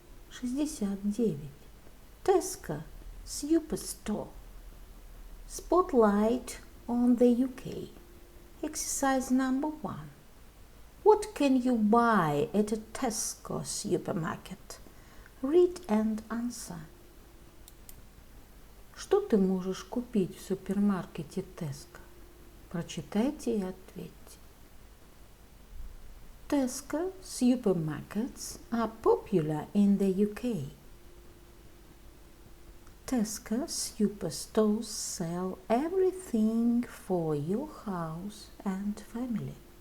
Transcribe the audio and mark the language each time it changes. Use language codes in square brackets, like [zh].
[en] 69. Tesco Superstore. Spotlight on the UK. Exercise number 1. What can you buy at a Tesco supermarket? Read and answer. [ru] Что ты можешь купить в супермаркете Tesco? Прочитайте и ответьте. [en] Tesco supermarkets are popular in the UK. Tesco superstores sell everything for your house and family.